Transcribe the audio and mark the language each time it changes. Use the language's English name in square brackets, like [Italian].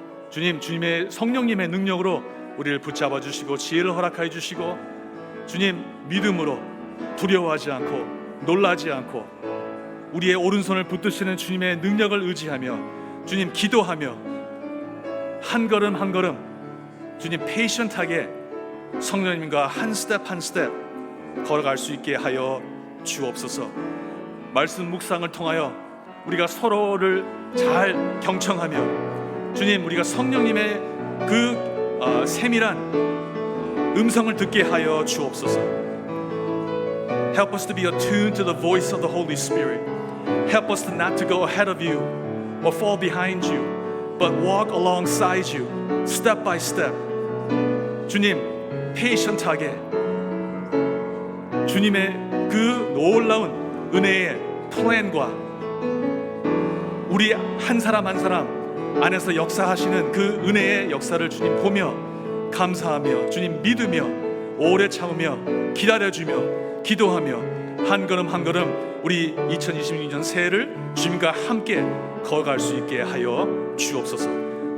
[Korean] 주님, 주님의 성령님의 능력으로 우리를 붙잡아 주시고 지혜를 허락하여 주시고 주님, 믿음으로 두려워하지 않고 놀라지 않고 우리의 오른손을 붙드시는 주님의 능력을 의지하며 주님 기도하며 한 걸음 한 걸음 주님 페이션트하게 성령님과 한 스텝 한 스텝 걸어갈 수 있게 하여 주옵소서. 말씀 묵상을 통하여 우리가 서로를 잘 경청하며 주님, 우리가 성령님의 그 세밀한 음성을 듣게 하여 주옵소서. [English] Help us to be attuned to the voice of the Holy Spirit. Help us to not to go ahead of you or fall behind you, but walk alongside you, step by step. [Korean] 주님, 페이션트하게 주님의 그 놀라운 은혜의 플랜과 우리 한 사람 한 사람 안에서 역사하시는 그 은혜의 역사를 주님 보며 감사하며 주님 믿으며 오래 참으며 기다려주며 기도하며 한 걸음 한 걸음 우리 2026년 새해를 주님과 함께 걸어갈 수 있게 하여 주옵소서.